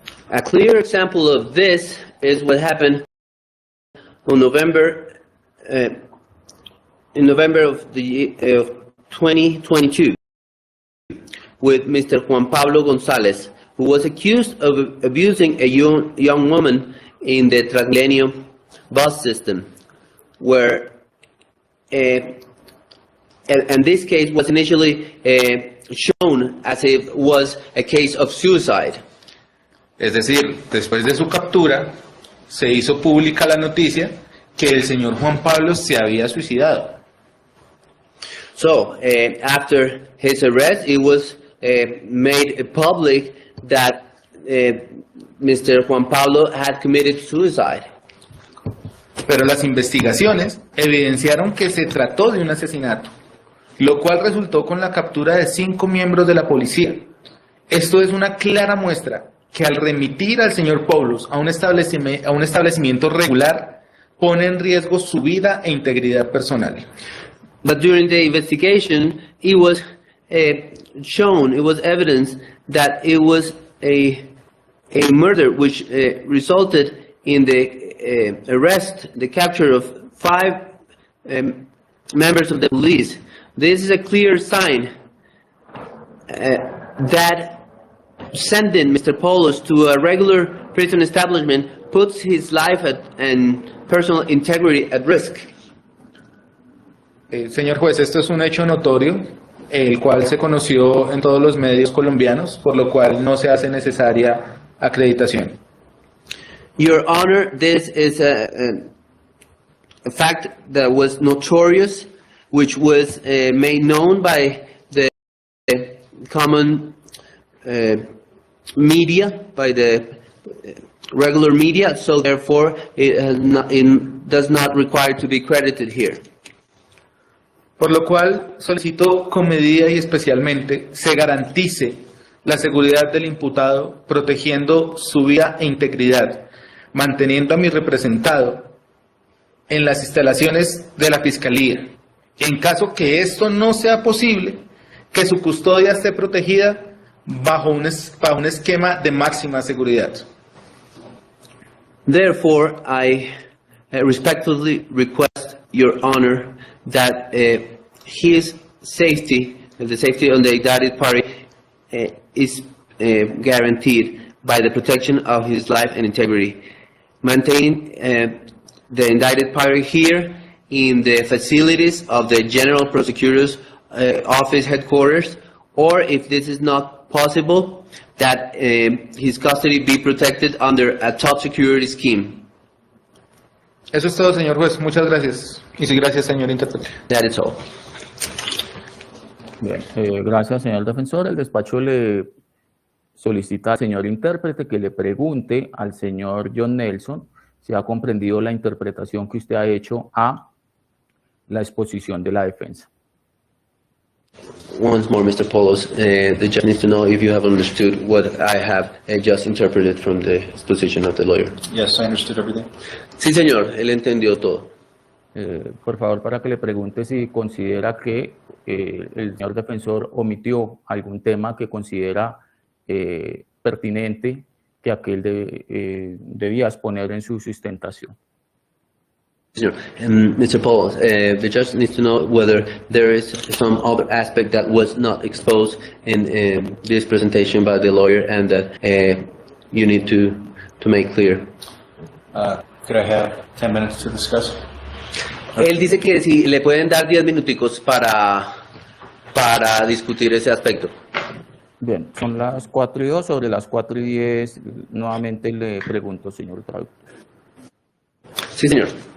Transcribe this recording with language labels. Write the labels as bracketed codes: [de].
[en] A clear example of this is what happened on November of 2022 with Mr. Jhon Poulos González, who was accused of abusing a young woman in the Transmilenio bus system, where and this case was initially shown as if it was a case of suicide. [es] Es decir, después de su captura, se hizo pública la noticia que el señor Jhon Poulos se había suicidado. [en] So, after his arrest, it was made public that Mr. Jhon Poulos had committed suicide. [es] Pero las investigaciones evidenciaron que se trató de un asesinato, lo cual resultó con la captura de 5 miembros de la policía. Esto es una clara muestra que al remitir al señor Poulos a un establecimiento regular, pone en riesgo su vida e integridad personal. [en] But during the investigation, it was shown, it was evidence that it was a murder which resulted in the arrest, the capture of 5 members of the police. This is a clear sign that sending Mr. Poulos to a regular prison establishment puts his life and personal integrity at risk. [es] Señor juez, esto es un hecho notorio, el cual se conoció en todos los medios colombianos, por lo cual no se hace necesaria acreditación. [en] Your Honor, this is a fact that was notorious, which was made known by the common media, by the regular media, so therefore it does not require to be credited here. [es] Por lo cual solicito con medida y especialmente se garantice la seguridad del imputado, protegiendo su vida e integridad, manteniendo a mi representado en las instalaciones de la Fiscalía. En caso que esto no sea posible, que su custodia esté protegida bajo un esquema de máxima seguridad. [en] Therefore, I respectfully request, Your Honor, that his safety, the safety of the indicted party, is guaranteed by the protection of his life and integrity. Maintain the indicted party here in the facilities of the General Prosecutor's Office headquarters, or if this is not possible, that his custody be protected under a top security scheme. [es] Eso es todo, señor juez. Muchas gracias. Y sí, gracias, señor intérprete. [en] That is all. [es] Bien, gracias, señor defensor. El despacho le solicita al señor intérprete que le pregunte al señor John Nelson si ha comprendido la interpretación que usted ha hecho a la exposición de la defensa. [en] Once more, Mr. Poulos, the judge needs to know if you have understood what I have just interpreted from the exposition of the lawyer. Yes, I understood everything. [es] Sí, señor, él entendió todo. Por favor, para que le pregunte si considera que el señor defensor omitió algún tema que considera pertinente que aquel debía exponer en su sustentación. [en] Sure. Mr. Poulos, the judge needs to know whether there is some other aspect that was not exposed in this presentation by the lawyer and that you need to make clear. Could I have 10 minutes to discuss? [es] Él dice que si le pueden dar 10 minuticos para discutir ese aspecto. Bien, son las 4:02. Sobre las 4:10, nuevamente le pregunto, señor traductor. Sí, señor.